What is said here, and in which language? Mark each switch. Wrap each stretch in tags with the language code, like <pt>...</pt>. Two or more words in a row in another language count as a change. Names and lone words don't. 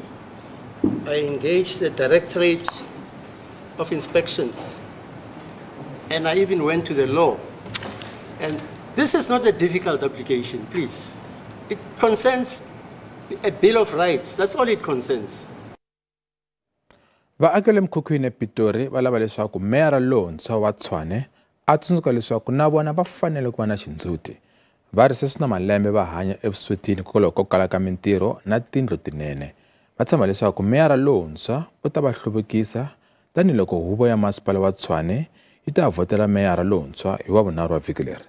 <en>I engaged the Directorate of Inspections. And I even went to the law. And this is not a difficult application, please. It concerns a Bill of Rights. That's all it concerns.</en> <ts>Vaaki le mkhukhwini ePitori va lava leswaku meyara lontshwa wa Tshwane a tsundzuka leswaku na vona va fanele ku va na xindzhuti. Va ri sweswi na malembe va hanya evuswetini hikokwalaho ko kala ka mintirho na tindlu tinene. Va tshemba leswaku meyara lontshwa u ta va hluvukisa tanihiloko huvo ya masipala wa Tshwane yi ta vhotela meyara lontshwa hi Wavunharhu wa vhiki leri.</ts>